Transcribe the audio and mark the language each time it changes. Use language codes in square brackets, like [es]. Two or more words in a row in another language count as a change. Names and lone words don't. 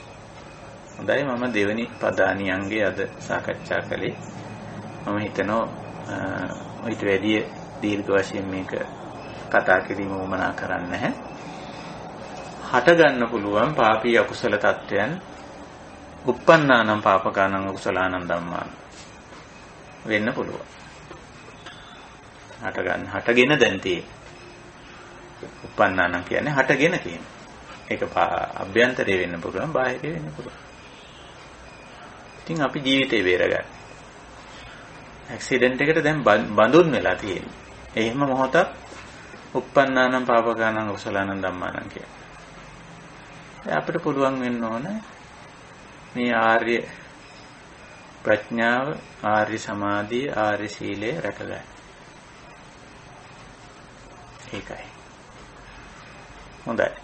[si] හොඳයි, මම දෙවෙනි පදානියන්ගේ අද සාකච්ඡා කළේ. මම හිතනවා ඊට වැඩිය දීර්ඝ වශයෙන් මේක කතා කිරීම උවමනා කරන්නේ නැහැ. හට ගන්න පුළුවන් පාපී අකුසල තත්වයන් [pi] uppannānaṁ pāpakānaṁ akusalaṇaṁ dhammān [si] වෙන්න පුළුවන්. හටගෙන දැන් තියෙන්නේ. uppannānaṁ කියන්නේ හටගෙන කියන. ඒක අභ්‍යන්තරේ වෙන්න පුළුවන්, බාහිරේ වෙන්න පුළුවන්. ඉතින් අපි ජීවිතේ බේරගන්න. ඇක්සිඩන්ට් එකට දැන් බඳුන් වෙලා තියෙන්නේ. එහෙම මොහොතක් [pi] uppannānaṁ pāpakānaṁ akusalaṇaṁ dhammān [si] කියන. අපිට පුළුවන් වෙන්න ඕන මේ ආර්ය ප්‍රඥාව, ආර්ය සමාධිය, ආර්ය සීලය රැකගන්න. ඒකයි. හොඳයි.